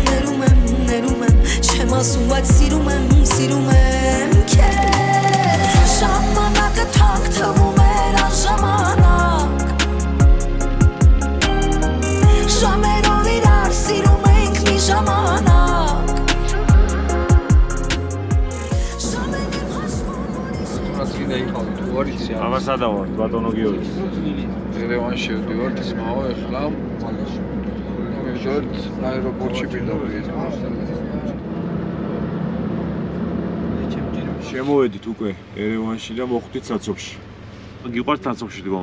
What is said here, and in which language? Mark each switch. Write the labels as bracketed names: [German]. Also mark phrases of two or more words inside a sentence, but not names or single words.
[Armenian] Չեմ ասում, բայց սիրում եմ քեզ Ժամանակը թանկ թվում էր անժամանակ Ժամերով իրար սիրում ենք մի ժամանակ Ժամերն եմ հաշվում, որ Ռասկիդա իխալ դուարից յա [Georgian] აბა სადავართ, ბატონო გიორგი? ერევანში შევდივართ ისმაო ეხლა მივიდეთ აეროპორტში პირდაპირ შემოვედით უკვე ერევანში და მოხვდით საცობში. გიყვართ საცობში დგომა?